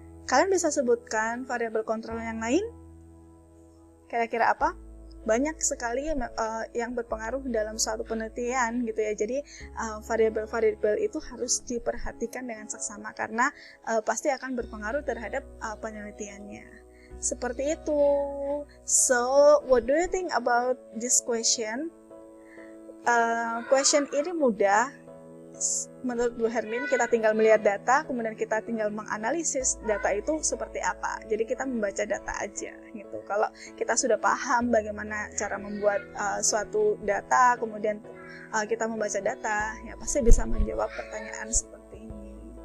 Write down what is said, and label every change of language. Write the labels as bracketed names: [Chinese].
[Indonesian] Kalian bisa sebutkan variabel kontrol yang lain? Kira-kira apa? Banyak sekali yang berpengaruh dalam suatu penelitian gitu ya. Jadi variabel-variabel itu harus diperhatikan dengan seksama karena pasti akan berpengaruh terhadap penelitiannya. Seperti itu. [English] So, what do you think about this question? [Indonesian] Question ini mudah. Menurut Bu Hermin, kita tinggal melihat data, kemudian kita tinggal menganalisis data itu seperti apa. Jadi kita membaca data aja gitu. Kalau kita sudah paham bagaimana cara membuat suatu data, kemudian kita membaca data, ya pasti bisa menjawab pertanyaan seperti ini.